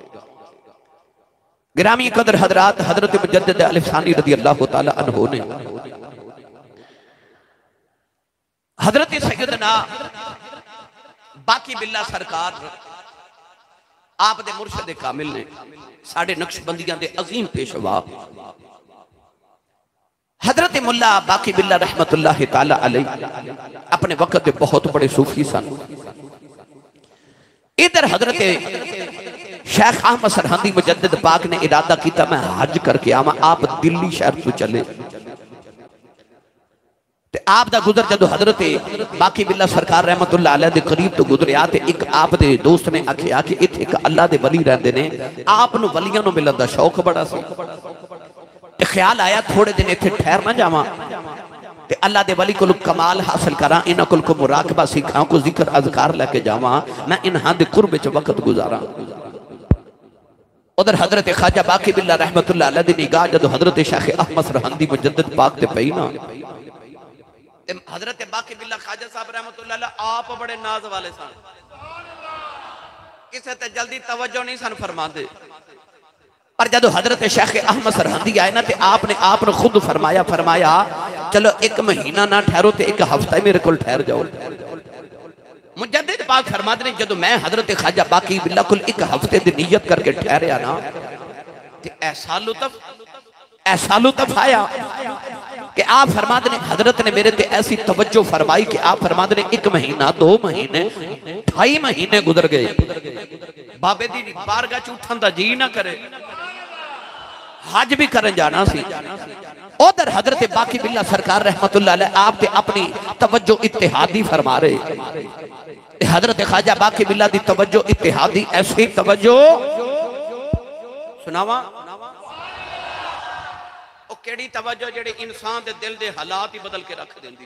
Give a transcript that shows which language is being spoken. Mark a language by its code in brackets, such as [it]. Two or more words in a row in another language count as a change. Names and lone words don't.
[pa] گرامی قدر حضرات حضرت مجدد الف ثانی رضی اللہ تعالیٰ عنہ نے حضرت سیدنا باقی باللہ سرکار آپ دے مرشد کامل نے ساڈے نقشبندیاں دے عظیم پیشوا حضرت ملا باقی باللہ رحمۃ اللہ تعالیٰ علیہ اپنے وقت کے بہت بڑے صوفی سن. ادھر حضرت شیخ احمد سرہندی مجدد پاک نے ارادہ کیا میں حج کر کے آواں. آپ دلی شہر تو چلے تے آپ دا گزر جدوں حضرت باقی باللہ سرکار رحمۃ اللہ علیہ دے قریب تو گزریا تے ایک آپ دے دوست نے آکھیا کہ ایتھے ایک اللہ دے ولی رہندے نے آپ نوں ولیاں نوں ملن دا شوق بڑا سی تے خیال آیا تھوڑے دن ایتھے ٹھہر نہ جاواں تے اللہ دے ولی کول کمال حاصل کرا انہاں کول کو مراقبہ سکھاں کو ذکر اذکار لے کے جاواں میں انہاں دے قرب وچ وقت گزارا. ادھر حضرت خواجہ باقی باللہ رحمۃ اللہ علیہ دی نگاہ جدوں حضرت شیخ احمد سرہندی مجدد پاک تے پئی نا حضرت باقی باللہ خواجہ صاحب رحمۃ اللہ علیہ آپ بڑے ناز والے سن کسے تے جلدی توجہ نہیں سن فرماتے. پر جدوں حضرت شیخ احمد سرہندی آئے نا تے آپنے آپ نے خود فرمایا چلو ایک مہینہ نا ٹھہرو تے ایک ہفتہ میرے کو ٹھہر جاؤ. مجدد پاک فرماتے نے جدوں میں حضرت خواجہ باقی باللہ کول ایک ہفتے دی نیت کر کے ٹھہریا نا تے ایسا لطف آیا کہ آپ فرماتے نے حضرت نے میرے تے ایسی توجہ فرمائی کہ آپ فرماتے نے 1 مہینہ 2 مہینے 2.5 مہینے گزر گئے بابے دی بارگاہ چ اٹھن دا جی نا کرے حج بھی کرن جانا سی. ادھر حضرت باقی باللہ سرکار رحمۃ اللہ علیہ آپ تے اپنی توجہ اتحادی فرما رہے. حضرت خواجہ باقی باللہ دی توجہ اتحادی ایسی توجہ سناواں کیہڑی توجہ جیہڑی انسان دے دل دے حالات ہی بدل کے رکھ دیندی.